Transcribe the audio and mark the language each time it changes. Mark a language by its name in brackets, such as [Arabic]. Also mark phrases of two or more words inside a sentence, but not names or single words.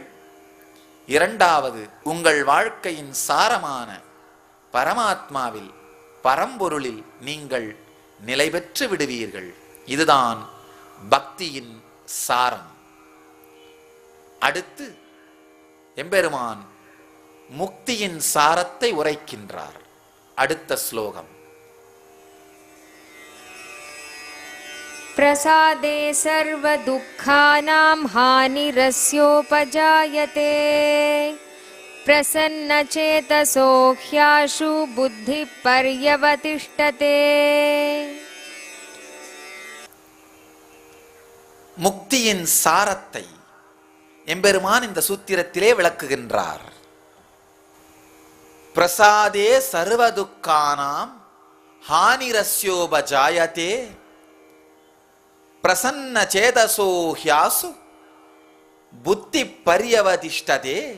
[Tamil] இரண்டாவது, உங்கள் வாழ்க்கையின் சாரமான பரமாத்மாவில், பரம்பொருளில் நீங்கள் நிலை பெற்று விடுவீர்கள். இதுதான் பக்தியின் சாரம். அடுத்து எம்பெருமான் முக்தியின் சாரத்தை உரைக்கின்றார். அடுத்த ஸ்லோகம். [Sanskrit] प्रसादे सर्वदुःखानां हानिरस्योपजायते प्रसन्नचेतसो ह्याशु बुद्धिः पर्यवतिष्ठते. [Tamil] முக்தியின் சாரத்தை எம்பெருமான் இந்த சூத்திரத்திலே விளக்குகின்றார். [Sanskrit] प्रसादे सर्वदुःखानां हानिरस्योपजायते प्रसन्नचेतसो ह्याशु बुद्धिः पर्यवतिष्ठते.